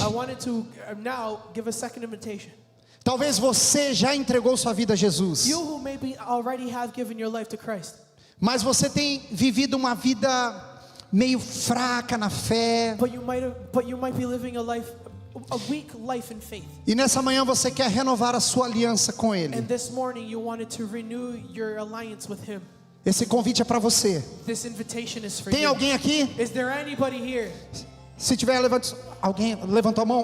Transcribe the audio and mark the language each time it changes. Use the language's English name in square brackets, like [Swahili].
[English] I wanted to now give a second invitation. [Portuguese] Talvez você já entregou sua vida a Jesus, [English] You who maybe already have given your life to Christ, [Portuguese] mas você tem vivido uma vida meio fraca na fé. [English] but you might be living a weak life in faith. [Portuguese] E nessa manhã você quer renovar a sua aliança com Ele. [English] And this morning you wanted to renew your alliance with Him. [Portuguese] Esse convite é para você. [English] This invitation is for [Portuguese] Tem [English] you. [Portuguese] alguém aqui? [English] Is there anybody here? [Portuguese] Se tiver, alguém levantou a mão.